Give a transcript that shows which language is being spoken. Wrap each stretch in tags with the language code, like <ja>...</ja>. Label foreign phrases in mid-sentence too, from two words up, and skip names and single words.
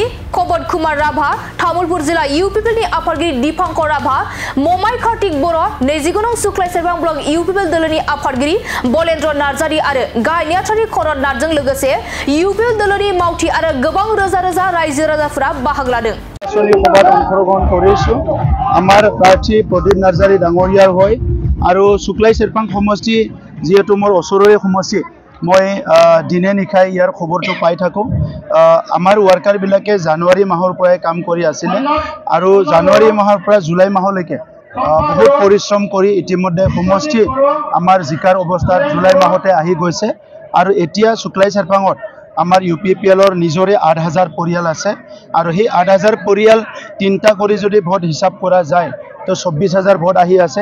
<brx>कबद कुमार राभा, तामुलपुर जिल्ला इउपिपिएलनि आफादगिरि दीपांकर राभा, ममाय कार्तिक बर', नैजिगुनं सुख्लाय सेरफां ब्लक इउपिपिएल दोलोनि आफादगिरि बलेन्द्र नार्जारि आरो गाहाय नेहाथारि करत नाथजों लोगोसे इउपिपिएल दोलोनि मावथि आरो गोबां रोजा रोजा रायजो राजाफोरा बाहागो लादों।</brx> <as>অংশগ্রহণ কৰিছো আমাৰ প্ৰাৰ্থী প্ৰদীপ নাৰ্জাৰি ডাঙৰীয়াৰ হৈ আৰু শুক্লাই চেৰপাং সমষ্টি যেহেতু মোৰ ওচৰৰে সমষ্টি মই দিনে নিশাই ইয়াৰ খবৰটো পাই থাকো। আমাৰ ওয়াৰ্কাৰ বিলাকে জানুৱাৰী মাহৰ পৰাই কাম কৰি আছিল আৰু জানুৱাৰী মাহৰ পৰা জুলাই মাহলৈকে বহুত পৰিশ্ৰম কৰি ইতিমধ্যে সমষ্টি আমাৰ জিকাৰ অৱস্থাত জুলাই মাহতে আহি গৈছে আৰু এতিয়া শুক্লাই চেৰপাঙত আমাৰ ইউপিপিএলৰ নিজৰে ৮,০০০ পৰিয়াল আছে আৰু সেই ৮,০০০ পৰিয়াল তিনটা কৰি যদি ভোট হিসাব কৰা যায় তো ২৪,০০০ ভোট আহি আছে।</as>